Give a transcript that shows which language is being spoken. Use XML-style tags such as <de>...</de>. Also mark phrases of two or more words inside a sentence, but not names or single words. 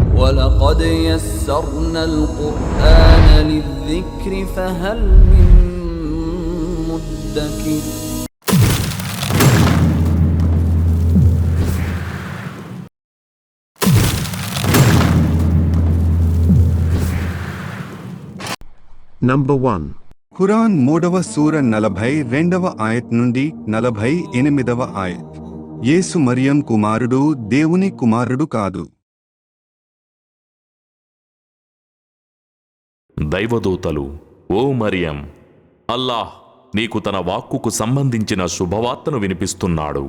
<ar>وَلَقَدْ يَسَّرْنَا الْقُرْآنَ لِلذِّكْرِ فَهَلْ مِن مُّدَّكِرٍ.</ar> <en>Number 1.</en> <te>ఖురాన్ 3వ సూర 42వ ఆయత్ నుండి 48వ ఆయత్. యేసు మరియం కుమారుడు, దేవుని కుమారుడు కాదు. దైవదూతలు, ఓ మరియం, అల్లాహ్ నీకు తన వాక్కుకు సంబంధించిన శుభవార్తను వినిపిస్తున్నాడు.</te>